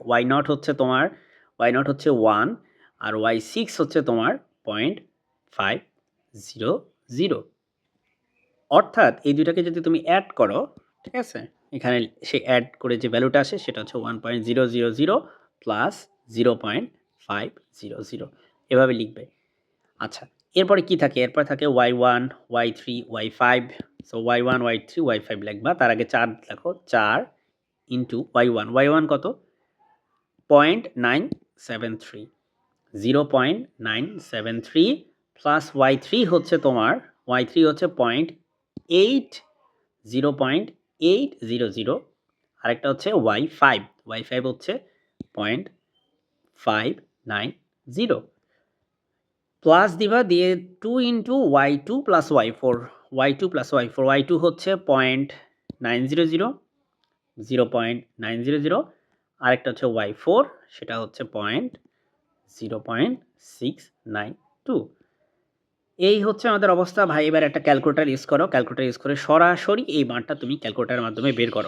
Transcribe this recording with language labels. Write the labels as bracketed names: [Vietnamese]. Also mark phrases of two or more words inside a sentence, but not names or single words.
[Bangla] y0 হচ্ছে তোমার, y0 হচ্ছে 1, আর y6 হচ্ছে তোমার 0.500। অর্থাৎ এই দুইটাকে যদি তুমি অ্যাড করো, ঠিক আছে, এখানে সে অ্যাড করে যে ভ্যালুটা আসে সেটা হচ্ছে 1.000 প্লাস 0.500, এভাবে লিখবে। আচ্ছা, এরপরে কি থাকে? এরপরে থাকে y1, y3, y5। সো y1, y3, y5 লিখবা। তার আগে 4 লেখো, 4 ইন্টু y1 কত? 0.973, 0.973 প্লাস y3 হচ্ছে তোমার, y3 হচ্ছে 0.800, আরেকটা হচ্ছে y5 হচ্ছে 0.500, 590 প্লাস দিবা দিয়ে 2 ইন্টু y2 প্লাস y4 y2 প্লাস y4 y2 হচ্ছে 0.900 0.900 আরেকটা হচ্ছে y4 সেটা হচ্ছে 0.692 এই হচ্ছে আমাদের অবস্থা ভাই। এবার একটা [English] calculator use [Bangla] করো, [English] calculator use [Bangla] করে সরাসরি এই মানটা তুমি ক্যালকুলেটরের মাধ্যমে বের করো।